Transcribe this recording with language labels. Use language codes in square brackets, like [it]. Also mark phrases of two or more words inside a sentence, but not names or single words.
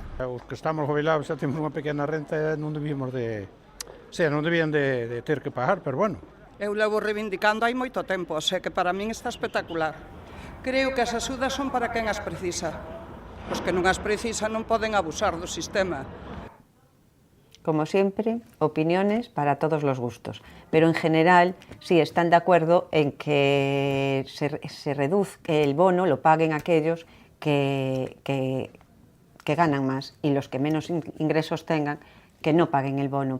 [gl] Os que estamos jubilados xa temos unha pequena renta e non debíamos non debían de ter que pagar, pero bueno. Eu levo reivindicando hai moito tempo, [es] o sea [gl] que para min está espectacular. Creo que as axudas son para quen as precisa. Os que non as precisa non poden abusar do sistema. [es] Como siempre, opiniones para todos los gustos, pero en general sí están de acuerdo en que se reduzca el bono, lo paguen aquellos que ganan más, y los que menos ingresos tengan, que no paguen el bono.